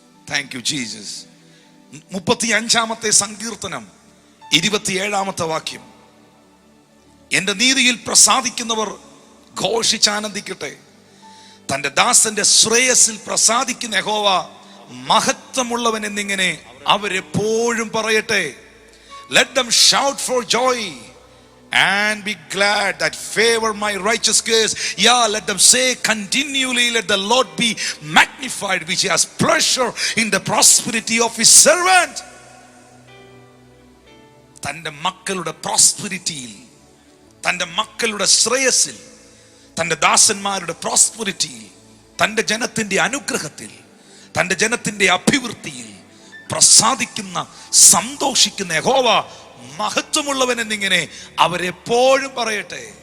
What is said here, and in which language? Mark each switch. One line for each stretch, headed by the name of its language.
English: Thank you Jesus.
Malayalam: 35-ാമത്തെ സങ്കീർത്തനം 27-ാമത്തെ വാക്യം. എന്റെ നീതിയിൽ പ്രസാദിക്കുന്നവർ ഘോഷിച്ചാനന്ദിക്കട്ടെ. തന്റെ ദാസന്റെ ശ്രേയസിൽ പ്രസാദിക്കുന്ന യഹോവ മഹത്വമുള്ളവൻ എന്നിങ്ങനെ അവരെപ്പോഴും പറയട്ടെ.
English: Let them shout for joy and be glad that favor my righteous case. Yeah, let them say continually, let the Lord be magnified, which has pleasure in the prosperity of his servant.
Malayalam: തന്റെ മക്കളുടെ പ്രോസ്പെരിറ്റിയിൽ, തന്റെ മക്കളുടെ ശ്രേയസിൽ, തന്റെ ദാസന്മാരുടെ പ്രോസ്പെരിറ്റിയിൽ, തന്റെ ജനത്തിന്റെ അനുഗ്രഹത്തിൽ, തന്റെ ജനത്തിന്റെ അഭിവൃദ്ധിയിൽ പ്രസാദിക്കുന്ന, സന്തോഷിക്കുന്ന യഹോവ മഹത്വമുള്ളവൻ എന്നിങ്ങനെ അവരെപ്പോഴും പറയട്ടെ.